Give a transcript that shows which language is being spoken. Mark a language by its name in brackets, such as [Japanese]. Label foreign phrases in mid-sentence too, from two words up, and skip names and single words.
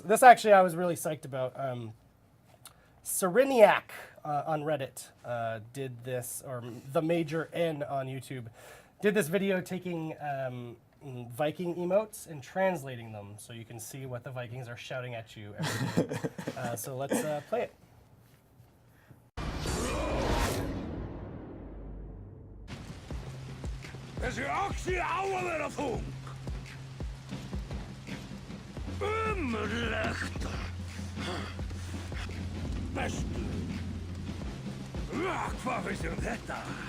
[English] This actually I was really psyched about. Sereniac on Reddit did this, or the Major N on YouTube, did this video taking Viking emotes and translating them so you can see what the Vikings are shouting at you every day. So let's play it. [Icelandic] Þessi oxi á að vera þung. Ömurlegt. Bestu. Hvað finnst þér þetta?